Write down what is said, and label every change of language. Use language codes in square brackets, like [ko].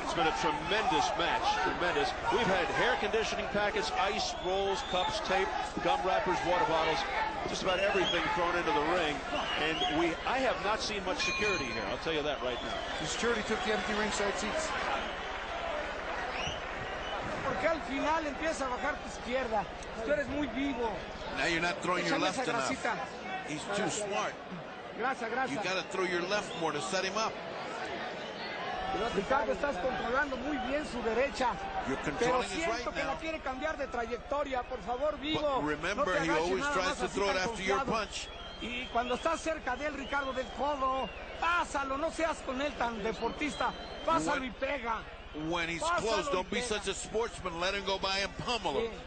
[en] It's been a tremendous match. Tremendous. We've had hair conditioning packets, ice, rolls, cups, tape, gum wrappers, water bottles, just about everything thrown into the ring. And I have not seen much security here. I'll tell you that right now. The security took the empty ringside seats. [es] Porque al final empieza a bajar tu izquierda. Tú eres muy vivo. [en] Now you're not throwing your left enough. He's too smart. [es] Gracias. [en] You got to throw your left more to set him up. [es] Ricardo, estás controlando muy bien su derecha. Pero siento que la quiere cambiar de trayectoria. Por favor, Vivo. [en] But remember, he always tries to throw it after your punch. [es] Y cuando estás cerca de él, Ricardo, del codo, pásalo. No seas con él tan deportista. Pásalo y pega. [en] When he's close, don't be such a sportsman. Let him go by and pummel him.